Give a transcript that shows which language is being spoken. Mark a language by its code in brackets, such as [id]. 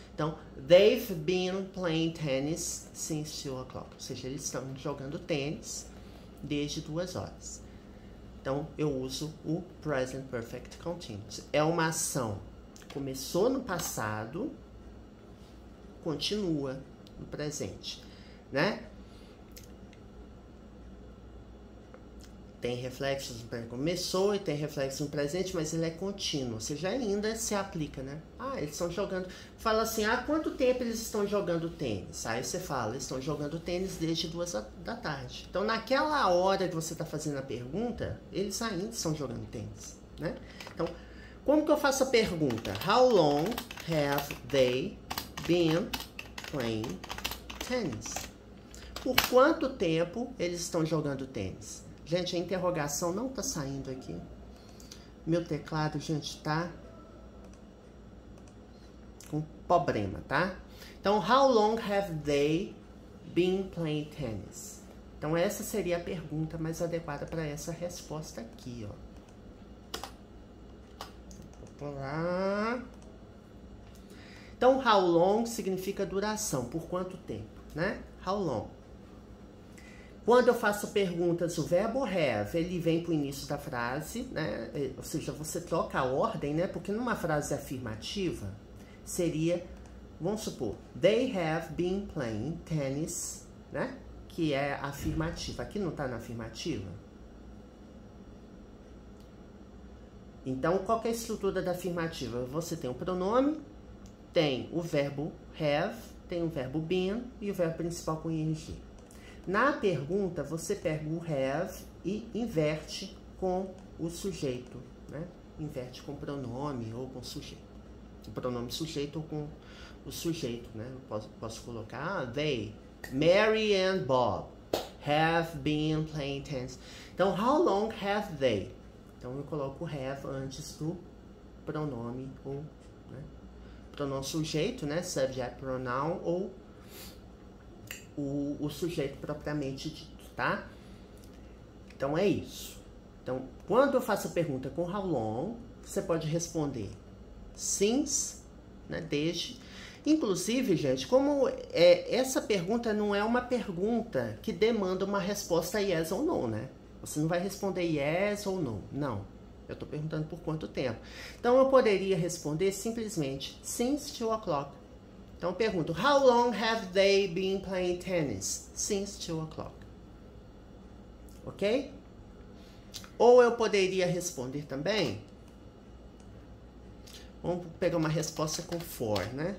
[en] Então, they've been playing tennis since 2 o'clock. [pt] Ou seja, eles estão jogando tênis desde 2 horas. Então, eu uso o Present Perfect Continuous. É uma ação que começou no passado, continua no presente, né? Tem reflexos no presente, começou e tem reflexos no presente, mas ele é contínuo, ou seja, ainda se aplica, né? Ah, eles estão jogando, fala assim, há quanto tempo eles estão jogando tênis? Aí você fala, eles estão jogando tênis desde 2 da tarde. Então, naquela hora que você está fazendo a pergunta, eles ainda estão jogando tênis, né? Então, como que eu faço a pergunta? [en] How long have they been playing tennis? [pt] Por quanto tempo eles estão jogando tênis? Gente, a interrogação não tá saindo aqui. Meu teclado, gente, tá com problema, tá? [en] Então, how long have they been playing tennis? [pt] Então, essa seria a pergunta mais adequada para essa resposta aqui, ó. Vou pular. Então, how long significa duração, por quanto tempo, né? How long. Quando eu faço perguntas, o verbo have, ele vem para o início da frase, né? Ou seja, você troca a ordem, né? Porque numa frase afirmativa, seria, vamos supor, [en] they have been playing tennis, [pt] né? Que é afirmativa. Aqui não está na afirmativa? Então, qual que é a estrutura da afirmativa? Você tem o pronome, tem o verbo have, tem o verbo been e o verbo principal com ing. Na pergunta, você pega o have e inverte com o sujeito, né? Inverte com pronome ou com sujeito. O pronome sujeito ou com o sujeito, né? Eu posso colocar [en] they, Mary and Bob have been playing tennis. Então, how long have they? [pt] Então, eu coloco o have antes do pronome ou, né? Pronome sujeito, né? Subject pronoun ou o sujeito propriamente dito, tá? Então, é isso. Então, quando eu faço a pergunta com how long, você pode responder since, né, desde. Inclusive, gente, como essa pergunta não é uma pergunta que demanda uma resposta yes ou no, né? Você não vai responder yes ou no, não. Eu estou perguntando por quanto tempo. Então, eu poderia responder simplesmente [en] since 2 o'clock. [pt] Então, eu pergunto, [en] how long have they been playing tennis? Since 2 o'clock. Ok? [pt] Ou eu poderia responder também, vamos pegar uma resposta com for, né?